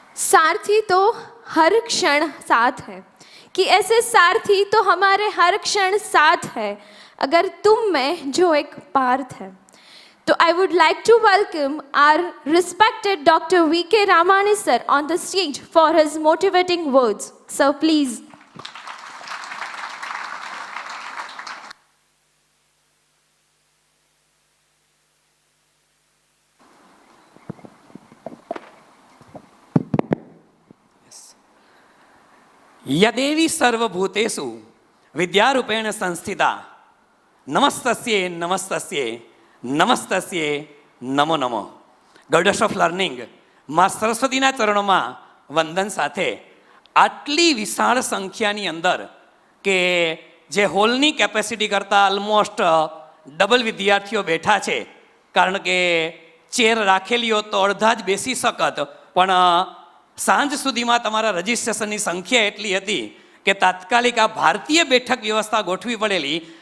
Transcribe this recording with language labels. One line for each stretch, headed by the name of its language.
Hindi: सारथी तो हर क्षण साथ है, कि ऐसे सारथी तो हमारे हर क्षण साथ है अगर तुम में जो एक पार्थ है.
English: So I would like to welcome our respected Dr. V.K. Ramani sir on the stage for his motivating words. So please.
Sanskrit: यदेवी सर्वभूतेषु विद्यारूपेण संस्थिता नमस्तस्ये नमस्तस्ये નમસ્તસ્યે નમો નમો.
English: goddess of learning
Gujarati: માં સરસ્વતીના ચરણોમાં વંદન સાથે આટલી વિશાળ સંખ્યાની અંદર કે જે હોલની કેપેસિટી કરતાં ઓલમોસ્ટ ડબલ વિદ્યાર્થીઓ બેઠા છે, કારણ કે ચેર રાખેલી હોત તો અડધા જ બેસી શકત, પણ સાંજ સુધીમાં તમારા રજિસ્ટ્રેશનની સંખ્યા એટલી હતી કે તાત્કાલિક આ ભારતીય બેઠક વ્યવસ્થા ગોઠવી પડેલી.